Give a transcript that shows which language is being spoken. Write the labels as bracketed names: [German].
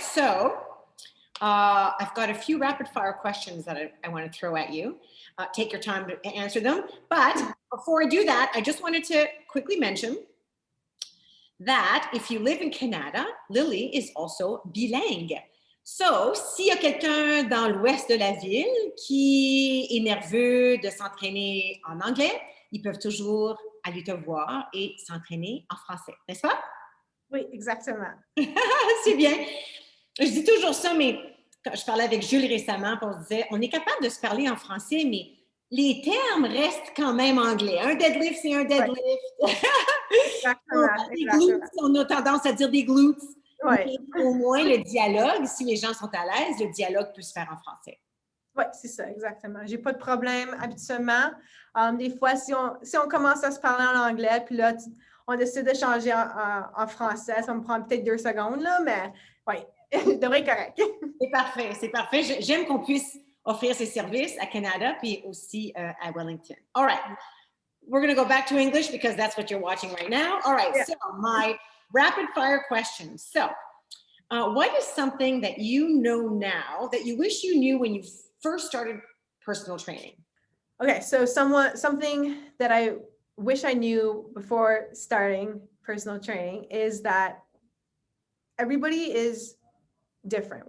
[English] So I've got a few rapid fire questions that I want to throw at you. Take your time to answer them. But before I do that, I just wanted to quickly mention that if you live in Canada, Lili is also bilingue. [French] So, s'il y a quelqu'un dans l'ouest de la ville qui est nerveux de s'entraîner en anglais, ils peuvent toujours aller te voir et s'entraîner en français, n'est-ce pas? Oui, exactement. C'est bien. Je dis toujours ça, mais quand je parlais avec Jules récemment, on se disait, on est capable de se parler en français, mais les termes restent quand même anglais. Un deadlift, c'est un deadlift. Exactement. Des glutes, on a tendance à dire des glutes. Ouais. Mais au moins, le dialogue, si les gens sont à l'aise, le dialogue peut se faire en français. Oui, c'est ça, exactement. J'ai pas de problème habituellement. Des fois, si on commence à se parler en anglais, puis là, on décide de changer en français, ça me prend peut-être 2 secondes, là, mais oui, je devrais être correct. C'est parfait, c'est parfait. J'aime qu'on puisse offrir ces services à Canada, puis aussi à Wellington. [English] All right. We're going to go back to English because that's what you're watching right now. All right. Yeah. So my rapid fire questions. So what is something that you know now that you wish you knew when you first started personal training? Okay. So something that I wish I knew before starting personal training is that everybody is different.